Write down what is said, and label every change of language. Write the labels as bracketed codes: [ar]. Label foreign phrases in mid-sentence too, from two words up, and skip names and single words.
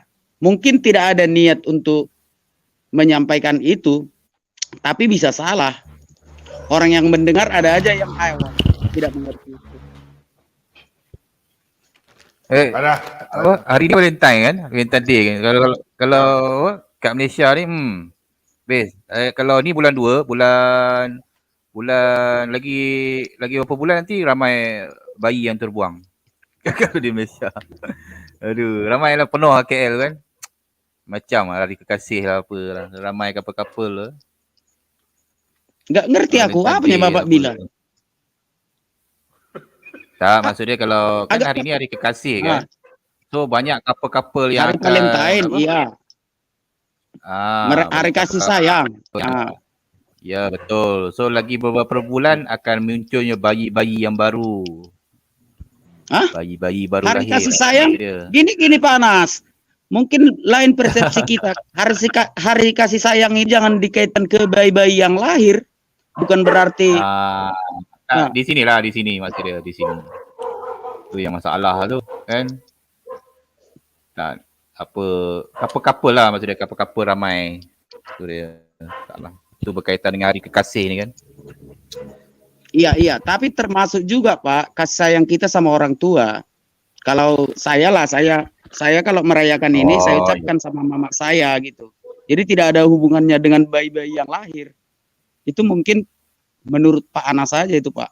[id] Mungkin tidak ada niat untuk menyampaikan itu, tapi bisa salah. Orang yang mendengar ada aja yang tidak mengerti. Hari ini Valentine kan? Valentine Day kan? [ms] Kalau kat Malaysia ni best. Kalau ni bulan 2, bulan lagi berapa bulan nanti ramai bayi yang terbuang. Kalau di Malaysia. Aduh, ramai lah penuh KL kan. Macam hari kekasih lah apa lah. Ramai couple-couple lah. [id] Nggak ngerti aku, apa yang Bapak bilang? [ms] Tak, maksud dia kalau kan hari ni hari kekasih kan. So banyak couple-couple yang [id] hari Valentine, iya. Hari kasih sayang. Ya, betul. [ms] So lagi beberapa bulan akan munculnya bayi-bayi yang baru. Bayi-bayi baru hari lahir. [id] Kasih sayang. Gini Pak Anas. Mungkin lain persepsi kita. Hari kasih sayang ini jangan dikaitkan ke bayi-bayi yang lahir. Bukan berarti [ms] di sini maksud dia, di sini. Tu yang masalah tu kan. Tak apa couple lah maksud dia, couple ramai. Tu dia. Taklah. Itu berkaitan dengan hari kekasih ni kan. [id] Iya, tapi termasuk juga Pak kasih sayang kita sama orang tua. Kalau saya kalau merayakan ini saya ucapkan sama mama saya gitu. Jadi tidak ada hubungannya dengan bayi-bayi yang lahir. Itu mungkin menurut Pak Anas saja itu Pak.